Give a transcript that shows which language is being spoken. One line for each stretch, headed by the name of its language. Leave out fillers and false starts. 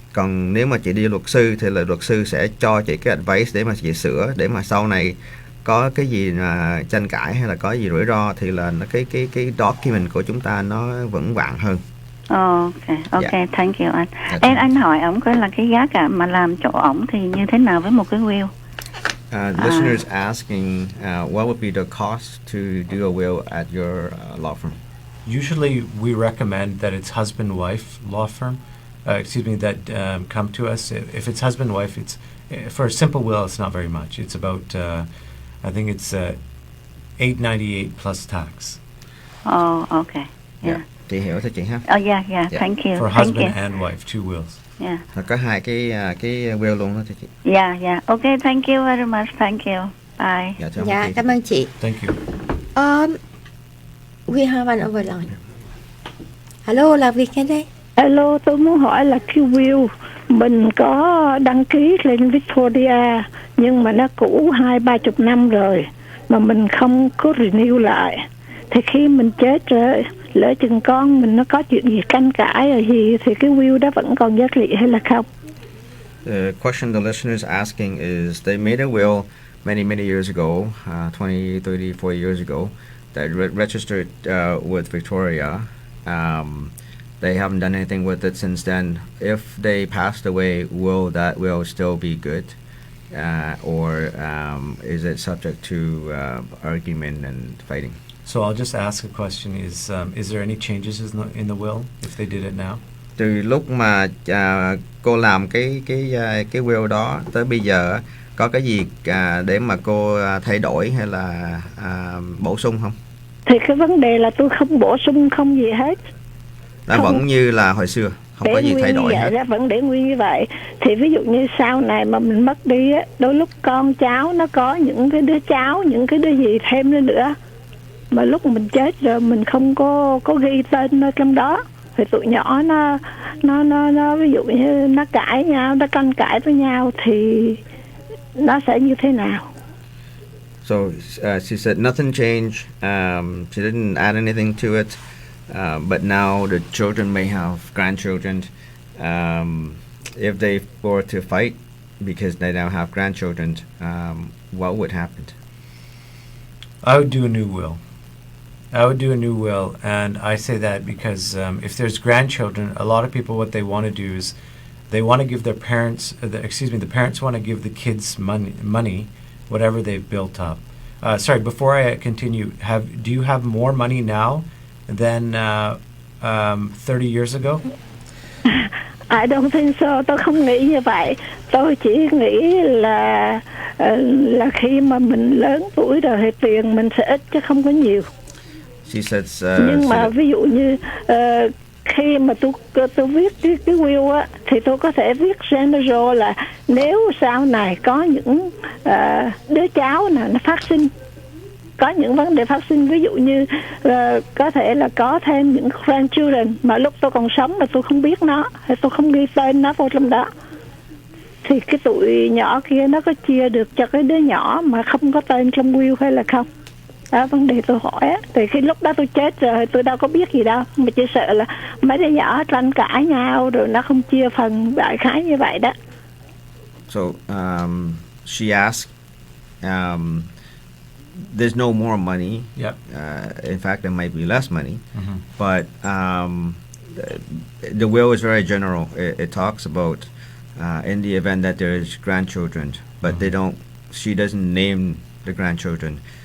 Vietnamese: Còn nếu mà chị đi luật sư thì là luật sư sẽ cho chị cái advice để mà chị sửa, để mà sau này có cái gì mà tranh cãi hay là có gì rủi ro thì là cái document của chúng ta nó vững vàng hơn.
English: Ok, thank you anh.
Vietnamese: Anh hỏi ổng coi là cái giá cả mà làm chỗ ổng thì như thế nào với một cái will?
English: Listeners asking what would be the cost to do a will at your law firm? Usually we recommend that it's husband-wife law firm. That come to us. If it's husband-wife, it's for a simple will. It's not very much. It's about I think it's $898 plus tax. Okay. Yeah.
Vietnamese: Chị hiểu thôi chị ha.
English: Yeah. Thank you. For husband and wife, two wills. Yeah.
Vietnamese: Có hai cái will luôn đó chị.
English: Yeah. Okay, thank you very much. Thank you. Bye.
Vietnamese: Dạ, cảm ơn chị.
English: Thank you. We have an overline. Hello,
Vietnamese: là Việt nghe đây. Hello, tôi muốn hỏi là cái will mình có đăng ký lên Victoria nhưng mà nó cũ 20-30 năm rồi mà mình không có renew lại, thì khi mình chết rồi lỡ chừng con mình nó có chuyện gì tranh cãi rồi gì thì cái will đó vẫn còn giá trị hay là không?
English: The question the listener is asking is they made a will many years ago, 20, 30, 40 years ago that registered with Victoria. They haven't done anything with it since then. If they passed away, will that will still be good, or is it subject to argument and fighting? So I'll just ask a question: Is there any changes in the will if they did it now?
Vietnamese: Từ lúc mà cô làm cái will đó tới bây giờ có cái gì để mà cô thay đổi hay là bổ sung không? Thì cái vấn đề là tôi không bổ sung không gì hết. Nó vẫn như là hồi xưa, không có gì thay đổi hết. Ra vẫn để nguyên như vậy. Thì ví dụ như sau này mà mình mất đi á, đôi lúc con cháu nó có những cái đứa cháu, những cái đứa gì thêm nữa. Mà lúc mình chết rồi mình không có ghi tên ở trong đó, thì tụi nhỏ nó ví dụ như nó cãi nhau, nó tranh cãi với nhau thì nó sẽ như thế nào?
English: So she said nothing changed. She didn't add anything to it. But now the children may have grandchildren. If they were to fight because they now have grandchildren, what would happen? I would do a new will. I would do a new will, and I say that because if there's grandchildren, a lot of people, what they want to do is they want to give their parents, the parents want to give the kids money, whatever they've built up. Sorry, before I continue, do you have more money now than 30 years ago? I don't think so.
Vietnamese: Tôi không nghĩ như vậy. Tôi chỉ nghĩ là khi mà mình lớn tuổi rồi thì tiền mình sẽ ít chứ không có nhiều.
English: She says.
Vietnamese: Nhưng mà ví dụ như khi mà tôi viết cái will á thì tôi có thể viết general là nếu sau này có những đứa cháu nào nó phát sinh, có những vấn đề phát sinh, ví dụ như có thể là có thêm những grandchildren mà lúc tôi còn sống mà tôi không biết nó, hay tôi không ghi tên nó vào trong đó, thì cái tụi nhỏ kia nó có chia được cho cái đứa nhỏ mà không có tên trong will hay là không? Đó vấn đề tôi hỏi á. Thì khi lúc đó tôi chết rồi tôi đâu có biết gì đâu, mà chỉ sợ là mấy đứa nhỏ tranh cãi nhau rồi nó không chia phần, đại khái như vậy đó.
English: So she asked, there's no more money. Yep. In fact, there might be less money. But the will is very general. It talks about in the event that there's grandchildren, but she doesn't name the grandchildren.